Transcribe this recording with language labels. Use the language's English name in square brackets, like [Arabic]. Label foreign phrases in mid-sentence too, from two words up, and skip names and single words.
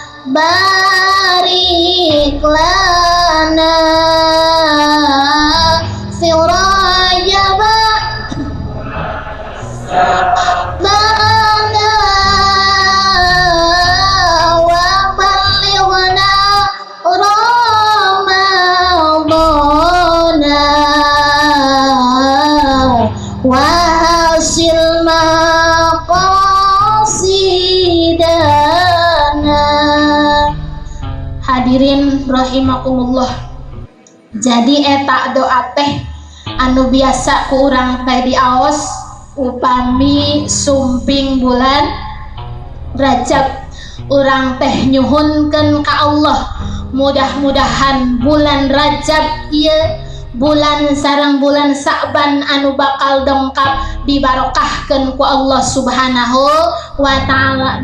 [Arabic] بارك لنا في رجب بنا وبلغنا رمضان وحصل مقاصدنا. [Sundanese] Hadirin rahimakumullah, jadi eta doa teh anu biasa ku urang teh diaos upami sumping bulan Rajab, urang teh nyuhunkeun ka Allah mudah-mudahan bulan Rajab ieu bulan sareng bulan Sa'ban anu bakal dongkap dibarokahkeun ku Allah [Arabic] سبحانه وتعالى.